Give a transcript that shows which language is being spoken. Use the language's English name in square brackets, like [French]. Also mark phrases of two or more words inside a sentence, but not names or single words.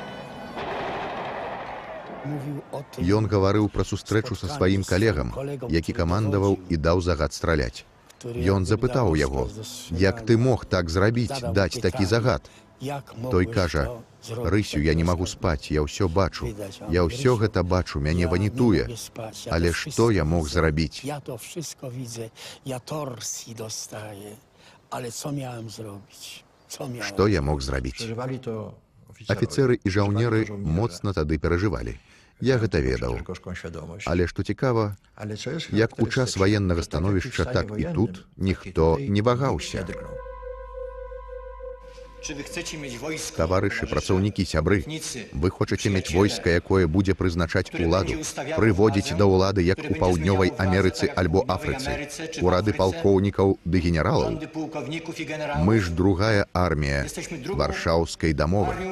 [Belarusian] Ён гаварыў пра сустрэчу са сваім калегам, які камандаваў і даў загад страляць. Ён запытаў яго, як ты мог так зрабіць, даць такі загад? Той кажа, Рысю, я не магу спаць, я ўсё бачу. Я ўсё гэта бачу, мяне ванітуе. Але што я мог зрабіць? [Polish] Ja to wszystko widzę, ja torsji dostaję, ale co miałem zrobić? Co miałem? [Belarusian] Што я мог зрабіць? [Polish] Przeżywali to oficerowie. [Belarusian] Афіцэры і жаўнеры [Polish] Przeżywali to [Belarusian] моцна тады перажывалі. Я гэта ведаў. [Polish] gorzką świadomość. [Belarusian] Але што цікава, [Polish] Ale co jest [Belarusian] як у час [Polish] charakterystyczne, [Belarusian] ваеннага [Polish] że tak jak [Belarusian] становішча, [Polish] w stanie [Belarusian] так і [Polish] wojennym, [Belarusian] тут ніхто [Polish] tutaj [Belarusian] не вагаўся. [Polish] nie drgnął. [Belarusian] Таварышы, працаўнікі, сябры, вы хочаце мець войска, якое будзе прызначаць уладу, прыводзіць да ўлады, як у паўднёвай Амерыцы альбо Афрыцы, урады палкоўнікаў ды генералаў. Мы ж другая армія Варшаўскай дамовы.